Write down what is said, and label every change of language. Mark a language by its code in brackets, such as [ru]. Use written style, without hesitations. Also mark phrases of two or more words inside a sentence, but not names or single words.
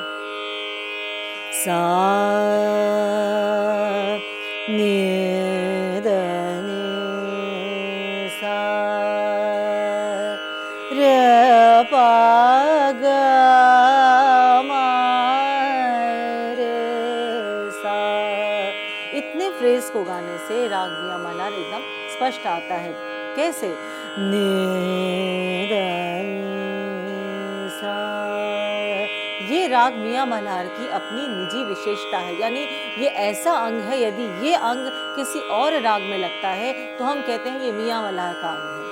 [hi] सा नी द नी सा रे प ग म रे सा। इतने फ्रेज को गाने से राग मियां मल्हार एकदम स्पष्ट आता है। कैसे? नी द नी सा। ये राग मियां मल्हार की अपनी निजी विशेषता है, यानी ये ऐसा अंग है, यदि ये अंग किसी और राग में लगता है तो हम कहते हैं ये मियां मल्हार का अंग है।